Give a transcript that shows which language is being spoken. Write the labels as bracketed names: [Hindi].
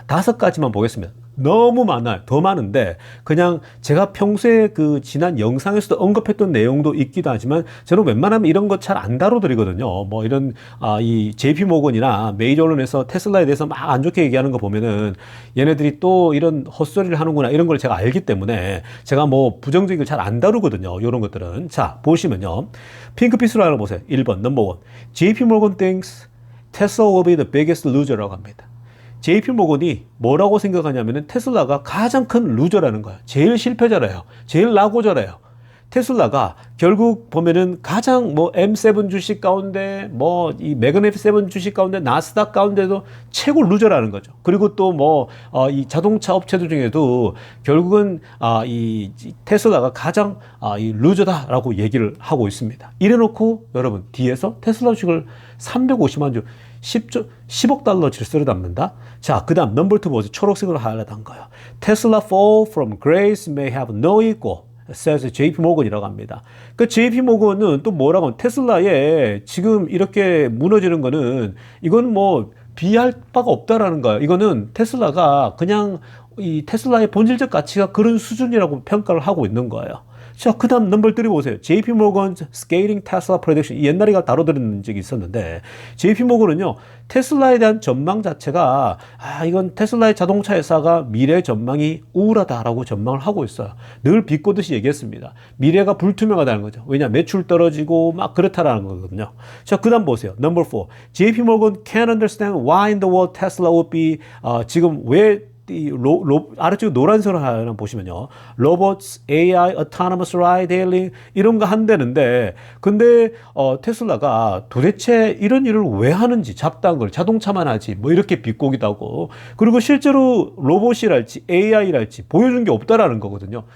[Korean] 5가지만 보겠습니다. 너무 많아요. 더 많은데 그냥 제가 평소에 지난 영상에서도 언급했던 내용도 있기도 하지만 저는 웬만하면 이런 거 잘 안 다뤄드리거든요. 뭐 이런 이 JP모건이나 메이저 언론에서 테슬라에 대해서 막 안 좋게 얘기하는 거 보면은 얘네들이 또 이런 헛소리를 하는구나 이런 걸 제가 알기 때문에 제가 뭐 부정적인 걸 잘 안 다루거든요. 이런 것들은. 자, 보시면요. 핑크빛으로 하나 보세요. 1번 넘버 1. [English] JP모건 thinks Tesla will be the biggest loser [Korean] 라고 합니다. JP모건이 뭐라고 생각하냐면은 테슬라가 가장 큰 루저라는 거예요. 제일 실패자래요. 제일 낙오자래요. 테슬라가 결국 보면은 가장 M7 주식 가운데 이 매그넷 7 주식 가운데 나스닥 가운데도 최고 루저라는 거죠. 그리고 또 이 자동차 업체들 중에도 결국은 이 테슬라가 가장 이 루저다라고 얘기를 하고 있습니다. 이래놓고 여러분 뒤에서 테슬라 주식을 350만 주 10억 달러치를 쓸어 담는다. 자, 그 다음 넘버 2 보세요. 초록색으로 하이라이트한 거예요. [English] Tesla fall from grace may have no equal. says [Korean] JP모건이라고 합니다. 그 JP모건은 또 뭐라고 하면 테슬라에 지금 이렇게 무너지는 거는 이건 비할 바가 없다라는 거예요. 이거는 테슬라가 그냥 이 테슬라의 본질적 가치가 그런 수준이라고 평가를 하고 있는 거예요. 자, 그 다음 넘버 3 보세요. JP모건's [English] Scaling Tesla Prediction. [Korean] 옛날에 다뤄드린 적이 있었는데 JP모건은요. 테슬라에 대한 전망 자체가 이건 테슬라의 자동차 회사가 미래 전망이 우울하다라고 전망을 하고 있어요. 늘 비꼬듯이 얘기했습니다. 미래가 불투명하다는 거죠. 왜냐? 매출 떨어지고 막 그렇다라는 거거든요. 자, 그 다음 보세요. 넘버 4. [English] JP모건 can't understand why in the world Tesla would be [Korean] 지금 왜 아래쪽 노란색으로 하나 보시면요. 로봇, AI, [English] autonomous ride hailing [Korean] 이런 거 한다는데 근데 테슬라가 도대체 이런 일을 왜 하는지 잡다한 걸 자동차만 하지 이렇게 비꼬기도 하고 그리고 실제로 로봇이랄지 AI랄지 보여준 게 없다라는 거거든요.